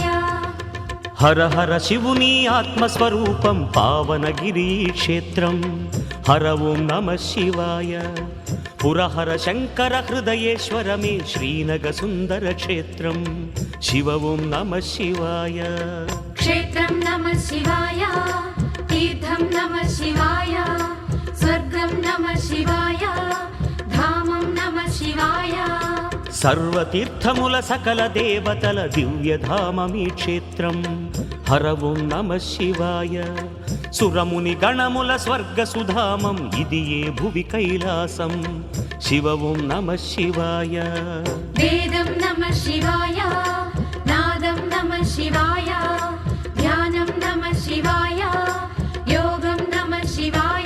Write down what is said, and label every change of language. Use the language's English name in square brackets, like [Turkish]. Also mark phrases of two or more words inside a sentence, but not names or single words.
[Sanskrit] हर हर शिवुनी आत्मस्वरूपं पावनगिरी क्षेत्रं हर ओं नमः शिवाय पुरहर शंकर हृदयेश्वर मे श्रीनग सुंदर क्षेत्रं शिव ओं नमः शिवाय क्षेत्रं नमः शिवाय तीर्थं नमः शिवाय स्वर्गं नमः शिवाय धामं नमः शिवाय [Telugu] సర్వతీర్థముల సకల దేవతల దివ్యధామమీ క్షేత్రం. [Sanskrit] హర ఓం నమ శివాయ. [Telugu] సురముని గణముల స్వర్గ సుధామం ఇది ఏ భువి కైలాసం. [Sanskrit] శివ ఓం నమ శివాయ. వేదం నమః శివాయ, నాదం నమః శివాయ, ధ్యానం నమః శివాయ, యోగం నమః శివాయ.